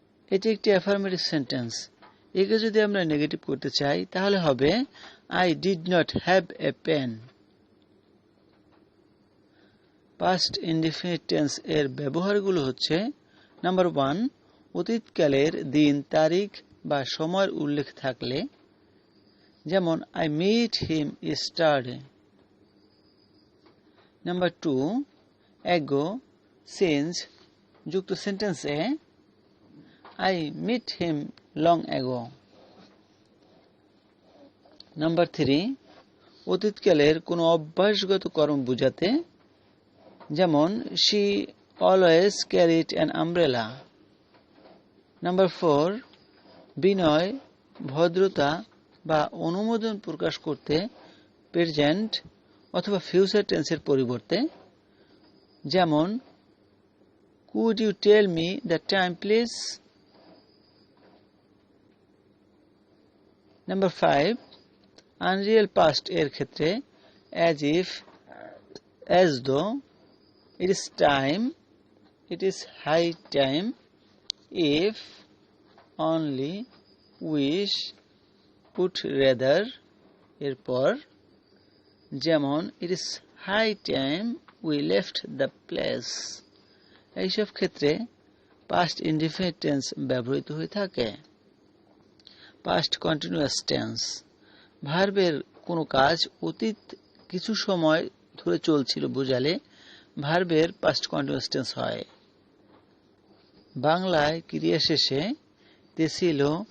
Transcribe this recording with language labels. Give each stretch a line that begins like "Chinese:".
Bangla: এটি একটি affirmative sentence, একে যদি আমরা নেগেটিভ করতে চাই তাহলে হবে
English: I did not have a pen.
Bangla: Past indefinite tense এর ব্যবহারগুলো হচ্ছে নাম্বার 1, অতীতকালের দিন, তারিখ বা সময়ের উল্লেখ থাকলে। যেমন
English: I meet him yesterday।
Bangla: Number 2,
English: ago, since
Bangla: যুক্ত সেন্টেন্সে
English: I met him long ago।
Bangla: Number 3, অতীতকালের কোনো অভ্যাসগত কর্ম বোঝাতে। যেমন
English: she always carried an umbrella।
Bangla: Number 4, বিনয়, ভদ্রতা বা অনুমোদন প্রকাশ করতে প্রেজেন্ট অথবা ফিউচার টেন্সের পরিবর্তে। যেমন
English: could you tell me the time please।
Bangla: Number 5, Unreal past এর ক্ষেত্রে
English: as if, as though, it is time, it is high time, if, only, wish, would rather
Bangla: এরপর। যেমন
English: it is high time we left the place।
Bangla: এইসব ক্ষেত্রে past indefinite tense ব্যবহৃত হয়ে থাকে। Past continuous tense, ভার্বের কোনো কাজ অতীত কিছু সময় ধরে চলছিল বোঝালে ভার্বের পাস্ট কন্টিনিউয়াস টেন্স হয়। বাংলায় ক্রিয়া শেষে তে ছিল,